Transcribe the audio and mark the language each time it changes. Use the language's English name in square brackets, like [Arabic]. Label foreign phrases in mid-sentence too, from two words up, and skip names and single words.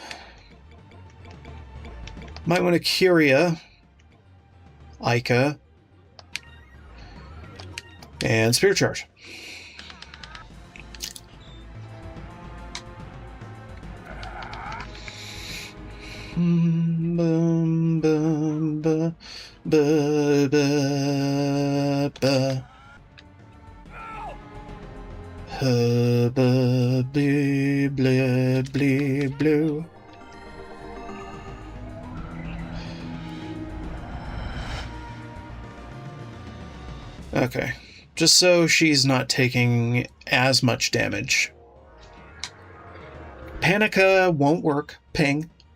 [English] Might want to Curia, Ica, and Spear Charge. Boom, boom, ba, ba, ba, ba. Ba, blee, blee, blee, blue. Okay, just so she's not taking as much damage. Panica won't work. Ping.